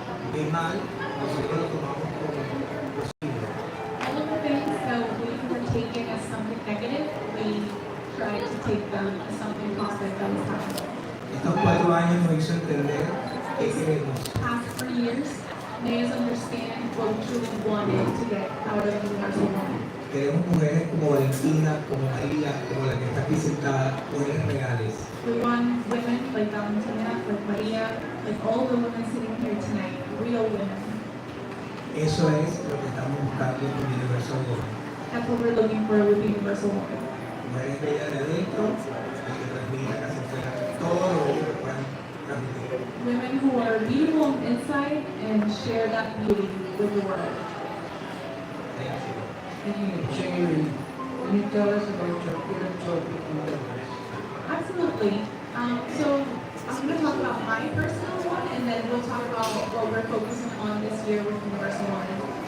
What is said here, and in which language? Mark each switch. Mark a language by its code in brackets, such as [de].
[es] El mal, nosotros lo tomamos como posible. [en] All of the things that we were taking as something negative, we tried to take them as something positive that was happening. [es] Estos 4 años nos hizo entender qué queremos. [en] Past 3 years made us understand what we truly wanted to get out of Universal Woman. [es] Queremos mujeres como Valentina, como María, como la que está aquí sentada, mujeres reales. [en] We want women like Valentina, like Maria, like all the women sitting here tonight, real women. [es] Eso es lo que estamos buscando con Universal Woman. [en] That's what we're looking for with Universal Woman. [es] Mujeres bellas de adentro, y que transmitan hacia afuera todo lo bello que puedan transmitir. [en] Women who are beautiful inside and share that beauty with the world. Speaking of Cherry, can you tell us about your philanthropic endeavors? Absolutely. So I'm going to talk about my personal one, and then we'll talk about what we're focusing on this year with Universal Woman.